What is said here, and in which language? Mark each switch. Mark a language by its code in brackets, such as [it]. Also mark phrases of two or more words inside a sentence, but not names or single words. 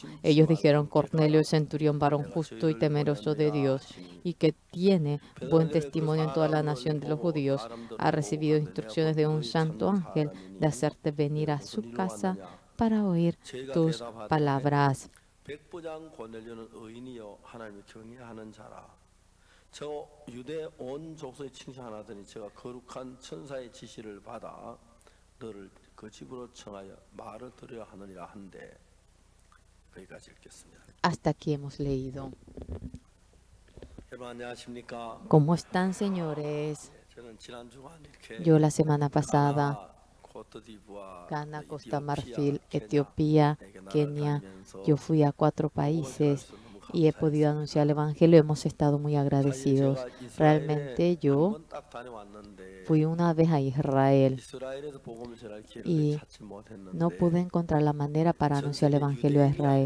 [es] Ellos dijeron: Cornelio, el centurión, varón justo y temeroso de Dios, y que tiene buen testimonio en toda la nación de los judíos, ha recibido instrucciones de un santo ángel de hacerte venir a su casa para oír tus palabras. [ko] 백부장 고넬료는 의인이요 하나님을 경외하는 자라. 저 유대 온 족속에 칭찬하더니 제가 거룩한 천사의 지시를 받아 너를 그 집으로 청하여 말을 들어야 하느니라 한데. 거기까지 읽겠습니다. [es] Hasta aquí hemos leído. [ko] 여러분 안녕하십니까? [es] ¿Cómo están, señores? [ko] 저는 지난 주간 이렇게 [es] Yo la semana pasada, 코트디부아, Ghana, Costa Marfil, Etiopía, Kenia, yo fui a 4 países y he podido anunciar el Evangelio. Hemos estado muy agradecidos. Realmente yo fui una vez a Israel y no pude encontrar la manera para anunciar el Evangelio a Israel.